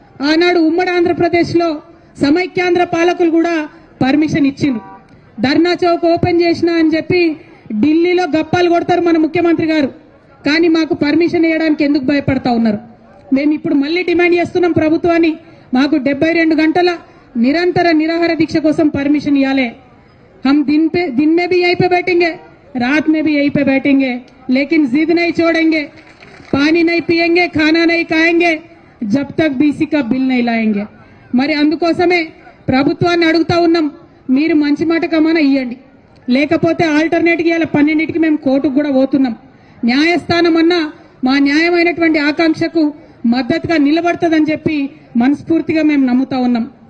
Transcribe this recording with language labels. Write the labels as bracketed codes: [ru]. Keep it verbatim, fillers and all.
[te] ఆనాడు ఉమ్మడి ఆంధ్రప్రదేశ్లో సమైక్యాంధ్ర పాలకులు కూడా పర్మిషన్ ఇచ్చిండ్రు. ధర్నా చౌక్ ఓపెన్ చేసినా అని చెప్పి ఢిల్లీలో గప్పాలు కొడతారు మన ముఖ్యమంత్రి గారు, కానీ మాకు పర్మిషన్ ఇవ్వడానికి ఎందుకు భయపడతా ఉన్నారు? మేము ఇప్పుడు మళ్ళీ డిమాండ్ చేస్తున్నాం ప్రభుత్వాన్ని, మాకు డెబ్బై రెండు గంటల నిరంతర నిరాహార దీక్ష కోసం పర్మిషన్ ఇవ్వాలి. [hi] हम दिन पे दिन में भी यहीं पे बैठेंगे, रात में भी यहीं पे बैठेंगे, लेकिन जिद नहीं छोड़ेंगे, पानी नहीं पिएंगे, खाना नहीं खाएंगे, जब तक బీసీ का बिल नहीं लाएंगे. [te] మరి అందుకోసమే ప్రభుత్వాన్ని అడుగుతా ఉన్నాం, మీరు మంచి మాట కమన ఇవ్వండి. లేకపోతే ఆల్టర్నేట్గా ఇవాళ పన్నెండింటికి మేము కోర్టుకు కూడా పోతున్నాం. న్యాయస్థానం అన్నా మా న్యాయమైనటువంటి ఆకాంక్షకు మద్దతుగా నిలబడుతుందని చెప్పి మనస్ఫూర్తిగా మేము నమ్ముతా ఉన్నాం.